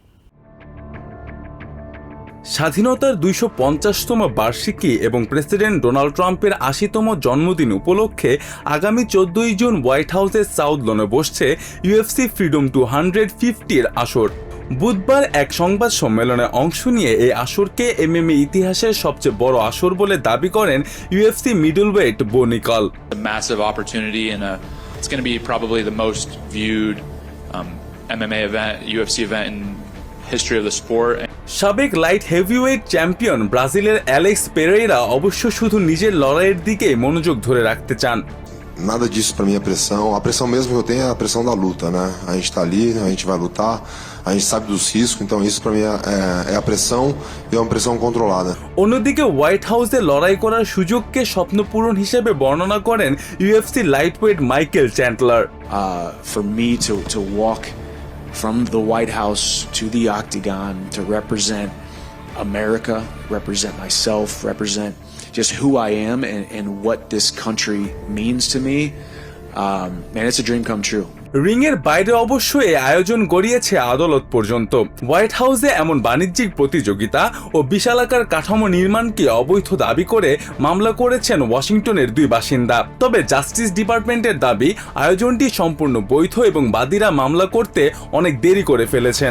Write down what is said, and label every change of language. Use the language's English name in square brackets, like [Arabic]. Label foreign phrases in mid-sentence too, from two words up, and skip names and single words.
[Bangla] স্বাধীনতার ২৫০তম বার্ষিকী এবং প্রেসিডেন্ট ডোনাল্ড ট্রাম্পের ৮০তম জন্মদিন উপলক্ষে আগামী ১৪ই জুন হোয়াইট হাউসের সাউথ লনে বসছে ইউএফসি ফ্রিডম টু 150-র আসর। বুধবার এক সংবাদ সম্মেলনে অংশ নিয়ে এই আসরকে এমএমএ ইতিহাসের সবচেয়ে বড় আসর বলে দাবি করেন ইউএফসি মিডলওয়েট বো নিকল। [English] It's going to be probably the most viewed MMA event, UFC event in history of the sport. [Bangla] সাবেক [English] light heavyweight champion [Bangla] ব্রাজিলের অ্যালেক্স পেরেইরা অবশ্য শুধু নিজের লড়াইয়ের দিকে মনোযোগ ধরে রাখতে চান। [Portuguese] Nada disso pra mim é pressão. A pressão mesmo que eu tenho é a pressão da luta, né? A gente tá ali, a gente vai lutar, a gente sabe dos riscos, então isso pra mim é a pressão e é uma pressão controlada. [Bangla] অন্যদিকে হোয়াইট হাউসে লড়াই করার সুযোগকে স্বপ্নপূরণ হিসেবে বর্ণনা করেন ইউএফসি লাইটওয়েট মাইকেল চ্যান্টলার। [English] For me to walk from the White House to the octagon to represent America, represent myself, represent just who I am and what this country means to me, man, it's a dream come true. [Bangla] রিংয়ের বাইরে অবশ্য এই আয়োজন গড়িয়েছে আদালত পর্যন্ত। হোয়াইট হাউসে এমন বাণিজ্যিক প্রতিযোগিতা ও বিশালাকার কাঠামো নির্মাণকে অবৈধ দাবি করে মামলা করেছেন ওয়াশিংটনের 2 বাসিন্দা। তবে জাস্টিস ডিপার্টমেন্টের দাবি আয়োজনটি সম্পূর্ণ বৈধ এবং বাদীরা মামলা করতে অনেক দেরি করে ফেলেছেন।